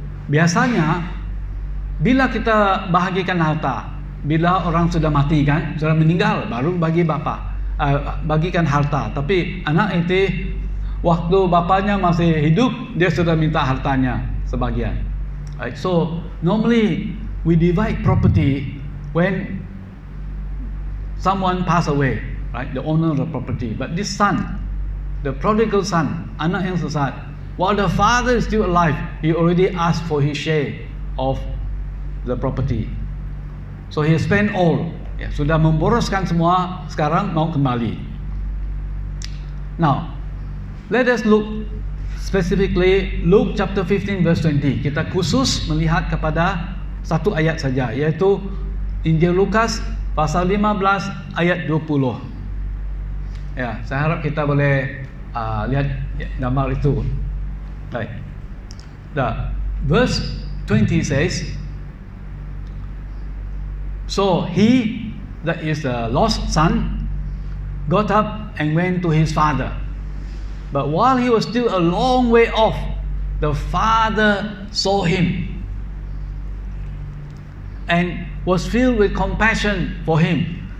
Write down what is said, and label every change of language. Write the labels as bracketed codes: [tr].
[ms] Biasanya bila kita bahagikan harta, bila orang sudah mati kan, sudah meninggal, baru bagi bapa, bagikan harta. Tapi anak itu waktu bapanya masih hidup, dia sudah minta hartanya sebagian. [en] Right? So normally we divide property when someone pass away, right? The owner of the property. But this son, the prodigal son, [ms] anak yang sesat, [en] while the father is still alive, he already asked for his share of the property. So he spent all. [ms] Ya, sudah memboroskan semua, sekarang mau kembali. [en] Now, let us look specifically Luke chapter 15 verse 20. [ms] Kita khusus melihat kepada satu ayat saja, yaitu Injil Lukas pasal 15 ayat 20. Ya, saya harap kita boleh lihat gambar itu. [en] Right. The verse 20 says, so he, that is the lost son, got up and went to his father. But while he was still a long way off, the father saw him and was filled with compassion for him.